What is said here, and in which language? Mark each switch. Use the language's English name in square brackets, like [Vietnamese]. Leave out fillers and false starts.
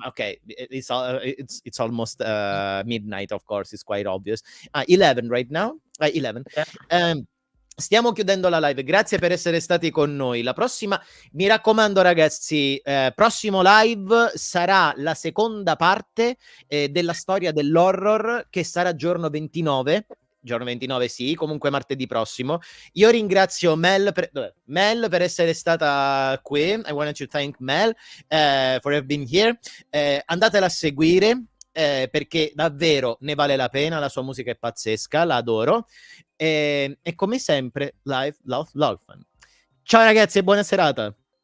[English] Okay, it's almost midnight. Of course, it's quite obvious. 11 right now. 11. Yeah. [Italian] Stiamo chiudendo la live, grazie per essere stati con noi. La prossima, mi raccomando ragazzi, prossimo live sarà la seconda parte della storia dell'horror, che sarà giorno 29. Giorno 29, sì, comunque martedì prossimo. Io ringrazio Mel per essere stata qui. [English] I wanted to thank Mel for having been here. [Italian] Andatela a seguire. Perché davvero ne vale la pena, la sua musica è pazzesca, la adoro, e come sempre Live, Love, LIVEFUN. Ciao ragazzi e buona serata.